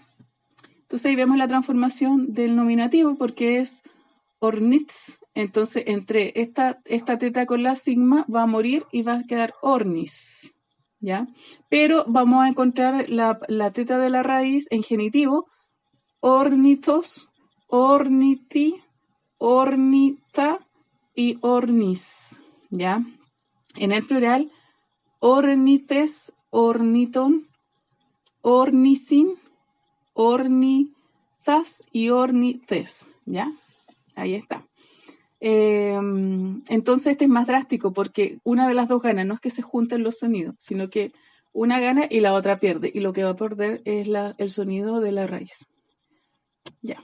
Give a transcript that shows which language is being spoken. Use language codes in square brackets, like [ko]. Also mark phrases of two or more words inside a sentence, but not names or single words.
[es] Entonces ahí vemos la transformación del nominativo porque es ornits. Entonces entre esta teta con la sigma va a morir y va a quedar ornis, ¿ya? Pero vamos a encontrar la teta de la raíz en genitivo, [el] ὄρνιθος, ὄρνιθι, ὄρνιθα καὶ ὄρνις, ¿ya? [es] En el plural, [el] ὄρνιθες, ὀρνίθων, ὄρνισιν, ὄρνιθας καὶ ὄρνιθες, ¿ya? [es] Ahí está. Entonces este es más drástico porque una de las dos gana, no es que se junten los sonidos, sino que una gana y la otra pierde, y lo que va a perder es el sonido de la raíz. Ya.